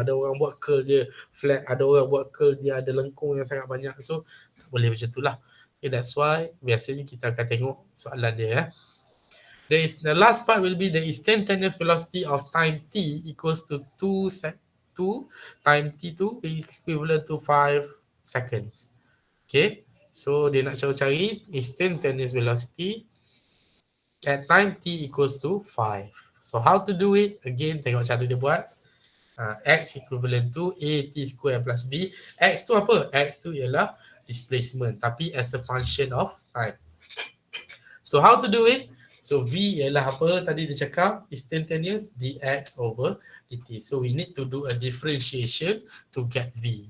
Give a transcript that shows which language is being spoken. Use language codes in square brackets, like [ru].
[ms] Ada orang buat curl dia flat, ada orang buat curl dia ada lengkung yang sangat banyak. So, tak boleh macam tu lah. [en] Okay, that's why [ms] biasanya kita akan tengok soalan dia. [en] The last part will be the instantaneous velocity of time t equals to 2 time t2 equivalent to 5 seconds. Okay, so [ms] dia nak cari [en] instantaneous velocity at time t equals to 5. So how to do it? Again, [ms] tengok cara dia buat. [en] X equivalent to AT square plus B. [ms] X tu apa? X tu ialah displacement, tapi [en] as a function of time. So how to do it? [ms] So V ialah apa tadi dia cakap? [en] Instantaneous dx over dt. So we need to do a differentiation to get V.